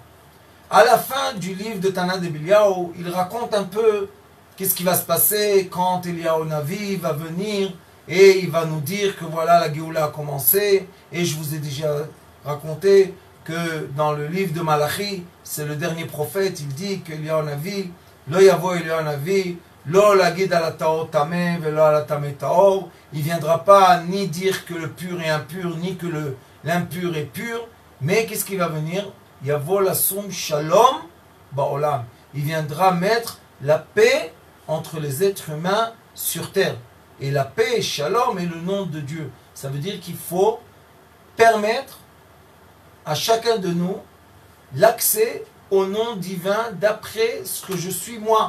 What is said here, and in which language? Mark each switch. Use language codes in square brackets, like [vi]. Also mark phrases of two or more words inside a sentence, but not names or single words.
[fr] À la fin du livre de Tana de Eliyahu, il raconte un peu qu'est-ce qui va se passer quand Eliyahu Navi va venir et il va nous dire que voilà, la Géoula a commencé. Et je vous ai déjà raconté que dans le livre de Malachi, c'est le dernier prophète, il dit que Eliyahu Navi, [he] לא יבוא אליהו נביא, לא להגיד על טהור טמא ולא על טמא טהור. [fr] Il ne viendra pas ni dire que le pur est impur, ni que l'impur est pur. Mais qu'est-ce qui va venir? [he] יבוא לשום שלום בעולם. [fr] Il viendra mettre la paix entre les êtres humains sur terre. Et la paix, shalom, est le nom de Dieu. Ça veut dire qu'il faut permettre à chacun de nous l'accès au nom divin d'après ce que je suis moi.